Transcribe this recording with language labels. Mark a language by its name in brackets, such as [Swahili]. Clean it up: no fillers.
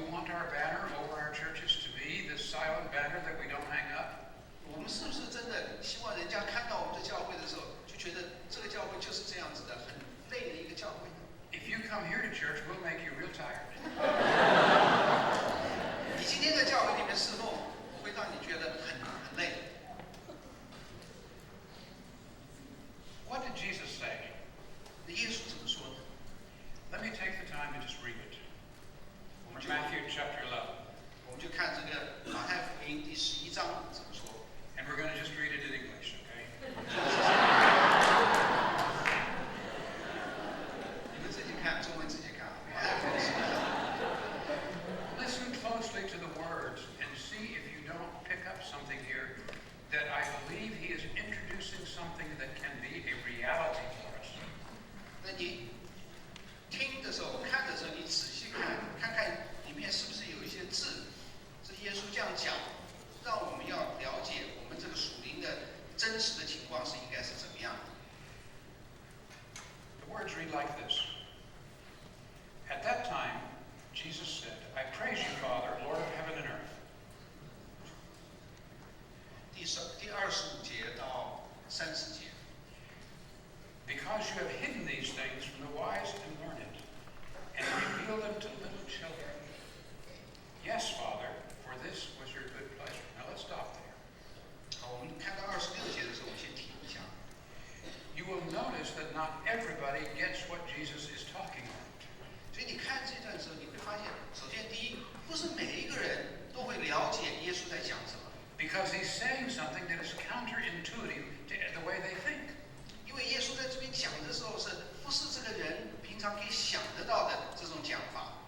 [English] our banner over our churches to be this silent banner that we don't hang up? [Chinese] 我们是不是真的希望人家看到我们的教会的时候，就觉得这个教会就是这样子的，很累的一个教会呢？ [English] If you come here to church, we'll make you real tired. [Chinese] 你今天在教会里面侍奉，会让你觉得很累。 [English] What did Jesus say? [Chinese] 那耶稣怎么说呢？ [English] Let me take the time to just read it. [Chinese] 我们就 [English] Matthew chapter 11. [Chinese] 我们就看这个马太福音第11章怎么说。 [English] And we're going to just read it in English, okay? [Chinese] 你们自己看，中文自己看。马太福音11章。 [English] Listen closely to the words and see if you don't pick up something here that I believe he is introducing something that can be a reality for us. [Chinese] 那你听的时候、看的时候，你仔细看，看看里面是不是有一些字，是耶稣这样讲，让我们要了解我们这个属灵的真实的情况是应该是怎么样的。 [English] The words read like this. At that time, Jesus said, I praise you, Father, Lord of heaven and earth. [Chinese] 第25节到30节， [English] Because you have hidden these things from the wise and learned, and revealed them to little children. Yes, Father, for this was your good pleasure. Now let's stop there. [Chinese] 好，我们看到26节的时候，我先停一下。 [English] You will notice that not everybody gets what Jesus is talking about. [Chinese] 所以你看这段的时候，你会发现，首先第一，不是每一个人都会了解耶稣在讲什么， [English] Because he's saying something that is counterintuitive to the way they think. [Chinese] 因为耶稣在这边讲的时候，不是这个人平常可以想得到的这种讲法。